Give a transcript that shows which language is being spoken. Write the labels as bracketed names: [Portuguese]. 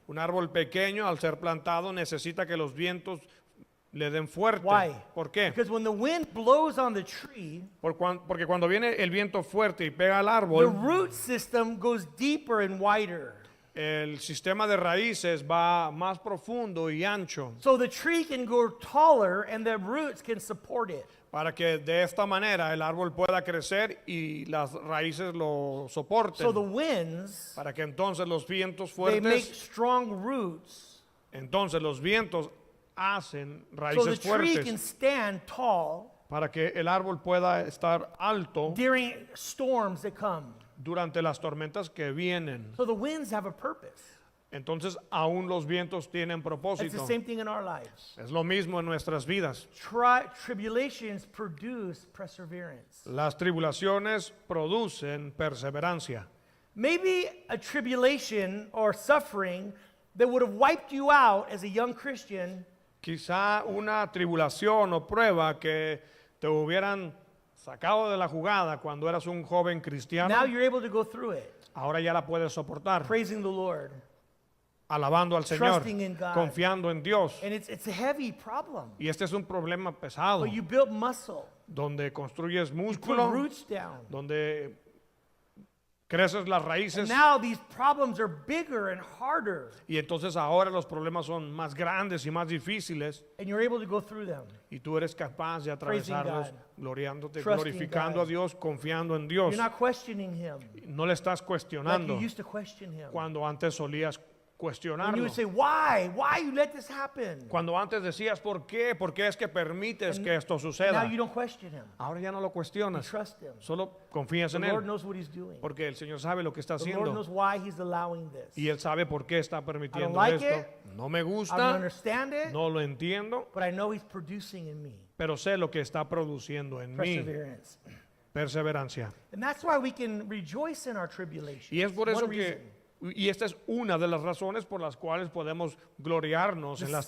[Spanish] un árbol pequeño al ser plantado necesita que los vientos le den fuerte. [English] Why? [Spanish] ¿Por qué? [English] Because when the wind blows on the tree, [Spanish] Porque cuando viene el viento fuerte y pega al [English] the [Spanish] árbol, [English] root system goes deeper and wider. [Spanish] el sistema de raíces va más profundo y ancho [English] So the tree can grow taller and the roots can support it. [Spanish] para que de esta manera el árbol pueda crecer y las raíces lo soporten. [English] So the winds, [Spanish] Para que entonces los vientos [English] they make [Spanish] fuertes, [English] strong roots. [Spanish] entonces los vientos hacen [English] So the [Spanish] raíces [English] tree can [Spanish] fuertes [English] stand tall [Spanish] para que el árbol pueda estar alto [English] during storms that come. [Spanish] durante las tormentas que vienen. [English] So the winds have a purpose. [Spanish] Entonces aún los vientos tienen [English] It's the [Spanish] propósito. [English] same thing in our lives. [Spanish] Es lo mismo en nuestras vidas. [English] Tribulations produce perseverance. [Spanish] Las tribulaciones producen perseverancia. [English] Maybe a tribulation or suffering that would have wiped you out as a young Christian [Spanish] Quizá una tribulación o prueba que te hubieran sacado de la jugada cuando eras un joven cristiano, [English] now you're able to go through it, [Spanish] ahora ya la puedes soportar, [English] praising the Lord. [Spanish] alabando al Señor, [English] Trusting in God. [Spanish] confiando en Dios. [English] And it's a heavy problem. [Spanish] Y este es un problema pesado, [English] But you built muscle, [Spanish] donde construyes [English] you put [Spanish] músculo, [English] roots down. [Spanish] donde creces las [English] And [Spanish] raíces [English] now these problems are bigger and harder, [Spanish] y entonces ahora los problemas son más grandes y más difíciles [English] and you're able to go through them. [Spanish] y tú eres capaz de atravesarlos [English] God. [Spanish] gloriándote, [English] Trusting [Spanish] glorificando [English] God. [Spanish] a Dios, confiando en Dios. [English] You're not questioning Him [Spanish] No le estás [English] like [Spanish] cuestionando [English] you used to question Him. [Spanish] cuando antes solías [English] When you [Spanish] cuestionarlo. [English] would say, why? Why you let this happen? [Spanish] Cuando antes decías, ¿por qué? ¿Por qué es que permites [English] And [Spanish] que esto [English] Now [Spanish] suceda? [English] you don't question Him. [Spanish] Ahora ya no lo [English] You [Spanish] cuestionas, [English] trust Him. [Spanish] solo confías [English] The [Spanish] en [English] Lord [Spanish] Él, [English] knows what He's doing. [Spanish] porque el Señor sabe lo que está [English] The Lord [Spanish] haciendo [English] knows why He's allowing this. [Spanish] y Él sabe por qué está permitiendo [English] like [Spanish] esto. [English] it. [Spanish] No me [English] I don't [Spanish] gusta, [English] understand it, [Spanish] no lo entiendo, [English] but I know He's producing in me [Spanish] pero sé lo que está produciendo en mí. [English] perseverance. [Spanish] Perseverancia. [English] And that's why we can rejoice in our tribulations. [Spanish] Y es por [English] One [Spanish] eso [English] reason. [Spanish] y esta es una de las razones por las cuales podemos gloriarnos en las